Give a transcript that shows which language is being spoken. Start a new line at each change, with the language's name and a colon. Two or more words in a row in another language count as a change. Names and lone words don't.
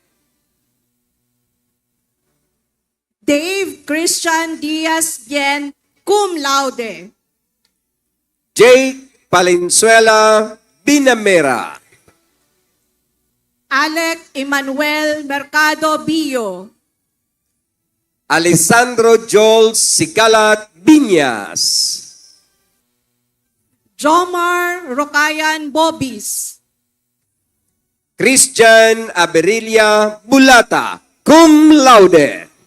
English: Dave Christian Diaz Bien,
Latin: cum laude.
English: Jake Palenzuela Binamera. Alec Emmanuel Mercado Bio. Alessandro Joel Sicalat Biñas. Jomar Rocayan Bobis. Christian Aberilia Bulata,
Latin: cum laude.